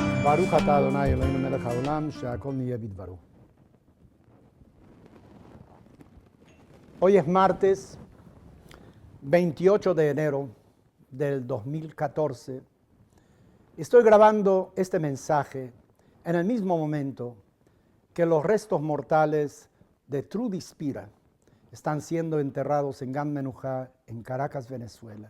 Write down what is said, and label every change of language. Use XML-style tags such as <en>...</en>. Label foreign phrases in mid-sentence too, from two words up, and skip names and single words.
<he>ברוך אתה אדני אלהינו מלך העולם שהכל נהיה בדברו.</he> <es>Hoy es martes 28 de enero del 2014. Estoy grabando este mensaje en el mismo momento que los restos mortales de Trudy Spira están siendo enterrados en Gan Menujá, en Caracas, Venezuela.</es>